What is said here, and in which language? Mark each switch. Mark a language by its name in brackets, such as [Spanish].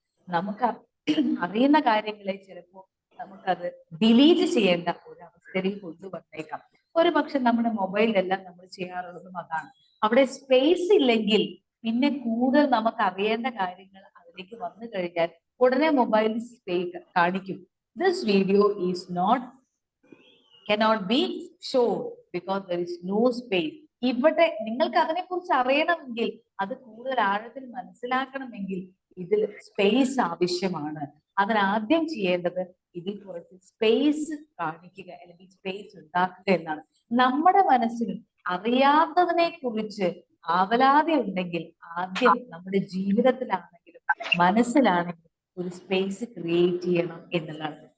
[Malayalam] നമുക്ക് അറിയുന്ന കാര്യങ്ങളെ ചിലപ്പോൾ നമുക്കത് ഡിലീറ്റ് ചെയ്യേണ്ട ഒരു അവസ്ഥയിലേക്ക് കൊണ്ടുവന്നേക്കാം. ഒരു പക്ഷെ നമ്മുടെ മൊബൈലിലെല്ലാം നമ്മൾ ചെയ്യാറുള്ളതും അതാണ്. അവിടെ സ്പേസ് ഇല്ലെങ്കിൽ പിന്നെ കൂടുതൽ നമുക്ക് അറിയേണ്ട കാര്യങ്ങൾ അതിലേക്ക് വന്നു കഴിഞ്ഞാൽ ഉടനെ മൊബൈൽ സ്പേസ് കാണിക്കും. [English] This video is cannot be shown because there is no space. [Malayalam] ഇവിടെ നിങ്ങൾക്ക് അതിനെക്കുറിച്ച് അറിയണമെങ്കിൽ, അത് കൂടുതൽ ആഴത്തിൽ മനസ്സിലാക്കണമെങ്കിൽ ഇതിൽ സ്പേസ് ആവശ്യമാണ്. അതിനാദ്യം ചെയ്യേണ്ടത് ഇതിൽ കുറച്ച് സ്പേസ് കാണിക്കുക അല്ലെങ്കിൽ സ്പേസ് ഉണ്ടാക്കുക എന്നാണ്. നമ്മുടെ മനസ്സിലും അറിയാത്തതിനെ കുറിച്ച് ആവലാതി ഉണ്ടെങ്കിൽ ആദ്യം നമ്മുടെ ജീവിതത്തിലാണെങ്കിലും മനസ്സിലാണെങ്കിലും ഒരു സ്പേസ് ക്രിയേറ്റ് ചെയ്യണം എന്നുള്ളതാണ്.